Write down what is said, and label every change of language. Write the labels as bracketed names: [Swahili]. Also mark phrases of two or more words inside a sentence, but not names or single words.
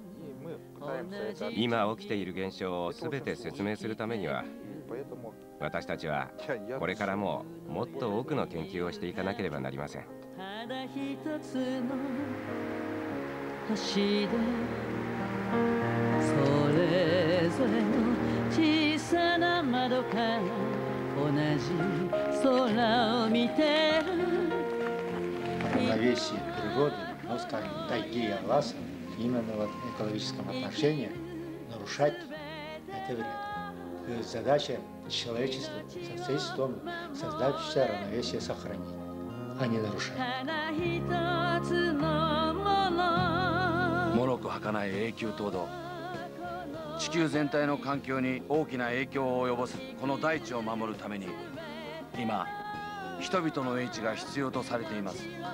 [Japanese] 今起きている現象を全て説明するためには、私たちはこれからももっと多くの研究をしていかなければなりません。ただ一つの星でそれぞれの小さな窓から同じ空を見てる。 [Russian] Равновесие природы, ну, скажем, тайги и Аласа, именно в экологическом отношении нарушать это вред. Задача человечества состоит в том, создать все равновесие сохранить, а не нарушать. [Japanese] 脆く儚い永久凍土、地球全体の環境に大きな影響を及ぼすこの大地を守るために、今人々の英知が必要とされています。